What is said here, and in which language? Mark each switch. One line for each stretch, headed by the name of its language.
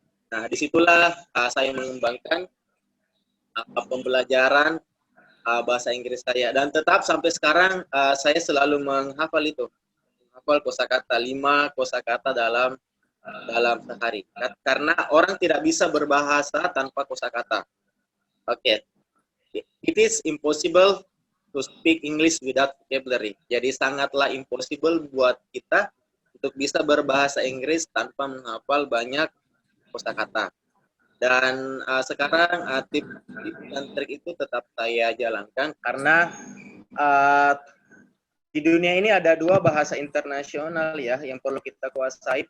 Indonesian: Nah, disitulah saya mengembangkan pembelajaran bahasa Inggris saya, dan tetap sampai sekarang saya selalu menghafal itu. Menghafal kosakata 5 kosakata dalam sehari. Karena orang tidak bisa berbahasa tanpa kosakata. Oke.
English: It is impossible to speak English without vocabulary.
Indonesian: Jadi sangatlah impossible buat kita untuk bisa berbahasa Inggris tanpa menghafal banyak kosakata. Dan sekarang tips dan trik itu tetap saya jalankan karena di dunia ini ada 2 bahasa internasional ya yang perlu kita kuasai.